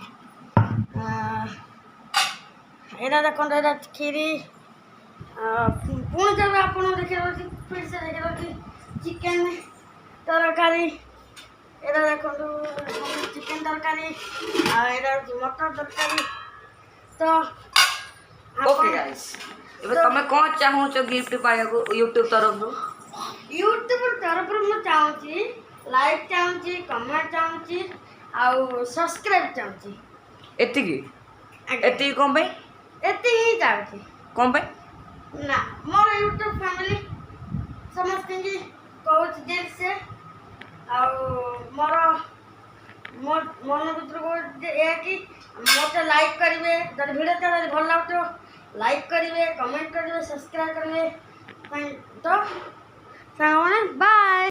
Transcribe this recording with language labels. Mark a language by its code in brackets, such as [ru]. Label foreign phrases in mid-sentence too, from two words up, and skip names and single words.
[hi] यहाँ देखो यहाँ खीरी पुणी जब आप देखिए फिर से देखिए चिकेन तरकारी यहाँ देखो चिकेन तरकारी यहाँ मटर तरकारी तो [en] okay guys [or] ଏବେ ତମେ କଣ ଚାହୁଁଛ ଗିଫ୍ଟ ପାଇବାକୁ ୟୁଟ୍ୟୁବ ତରଫରୁ ମୁଁ ଚାହୁଁଛି ଲାଇକ୍ ଚାହୁଁଛି କମେଣ୍ଟ ଚାହୁଁଛି ଆଉ ସବସ୍କ୍ରାଇବ୍ ଚାହୁଁଛି ଏତିକି ଏତିକି କଣ ପାଇଁ ଏତିକି ହିଁ ଚାହୁଁଛି କଣ ପାଇଁ ନା ମୋର ୟୁଟ୍ୟୁବ ଫ୍ୟାମିଲି ସମସ୍ତଙ୍କୁ କହୁଛି ଯେ ସେ ଆଉ ମୋର ମନ ଭିତରକୁ ଏହା କି ମୋତେ ଲାଇକ୍ କରିବେ ଯଦି ଭିଡ଼ିଓଟା ଯଦି ଭଲ ଲାଗୁଥିବ [hi] लाइक करेंगे कमेंट करेंगे सब्सक्राइब करेंगे तो बाय।